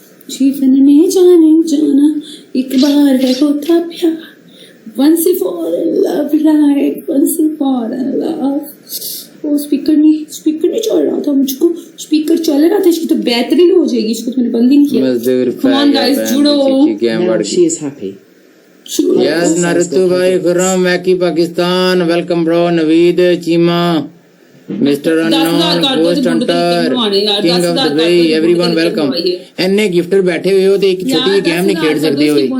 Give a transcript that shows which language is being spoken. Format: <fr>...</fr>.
<hi>जीवन में जाना एक बार है होता प्यार।</hi> <en>Once you fall in love, right? Once you fall in love.</en> <hi>वो स्पीकर नहीं चल रहा था मुझको। स्पीकर चल रहा था, इसकी तो बैटरी लो हो जाएगी। इसको मैंने बंद नहीं किया।</hi> <en>Come on guys,</en> <hi>judo.</hi> <en>Now she is happy.</en> <hi>Yes, Naruto भाई Khurram मैकी Pakistan. Welcome bro Naveed Cheema mister unknown ghost Hunter king of the way everyone welcome. एने गिफ्टर बैठे हुए हो तो एक छोटी सी गेम नहीं खेल सकते हो।</hi>